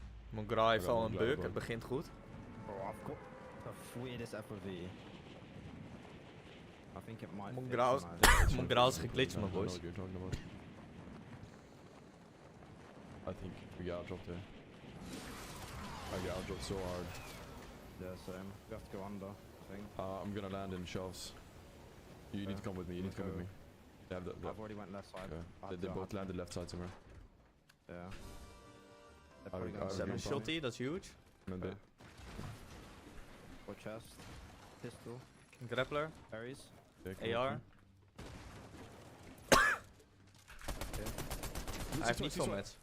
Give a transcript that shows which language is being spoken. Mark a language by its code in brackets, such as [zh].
[nl] Mongrel heeft al een bug, het begint goed. [en] Bro, I've got the weirdest FOV. I think it might. [nl] Mongrel is geglitcht, man, boys. [en] I think we got outdropped there. I got outdropped so hard. Yeah, same. We have to go under, I think. I'm gonna land in shelves. You need to come with me. You need to come with me. They have I've already went left side. Okay. They both landed left side somewhere. Yeah. [nl] Ze hebben een shotty, dat is huge. Met [en] Okay. Or chest. Pistol. [nl] Een grappler. [en] Berries. AR. [nl] Hij heeft niet veel mats.